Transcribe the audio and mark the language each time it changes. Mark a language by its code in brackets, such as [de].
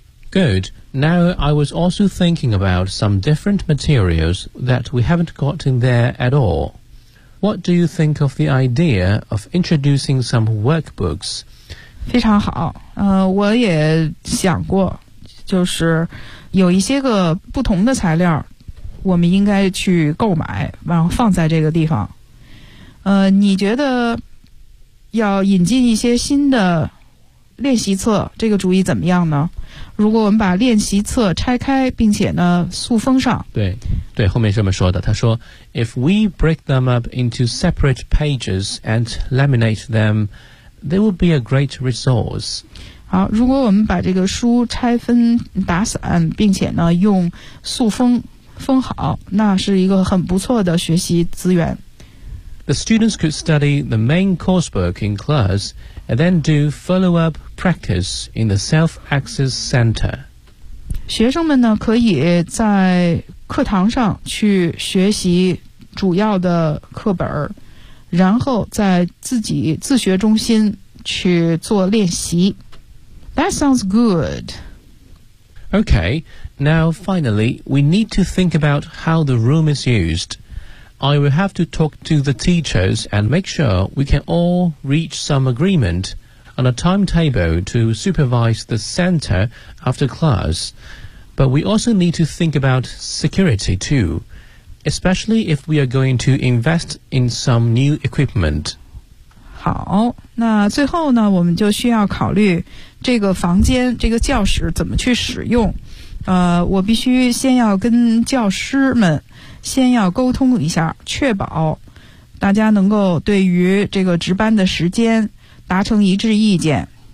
[en] Good. Now I was also thinking about some different materials that we haven't got in there at all. What do you think of the idea of introducing some workbooks? [zh] 非常好，我也想过，就是有一些个不同的材料我们应该去购买，然后放在这个地方。你觉得要引进一些新的练习册，这个主意怎么样呢？如果我们把练习册拆开，并且呢塑封上，对，对，后面这么说的。他说 [en] ，If we break them up into separate pages and laminate them, they would be a great resource. [zh] 好，如果我们把这个书拆分打散，并且呢用塑封封好，那是一个很不错的学习资源。 [en] The students could study the main coursework in class and then do follow-up practice in the self-access center. [zh] 学生们呢可以在课堂上去学习主要的课本，然后在自己自学中心去做练习。 [en] That sounds good. Okay, now finally, we need to think about how the room is used. I will have to talk to the teachers and make sure we can all reach some agreement on a timetable to supervise the center after class. But we also need to think about security too, especially if we are going to invest in some new equipment. [zh] 好，那最后呢我们就需要考虑这个房间这个教室怎么去使用。我必须先要跟教师们先要沟通一下，确保大家能够对于这个值班的时间达成一致意见。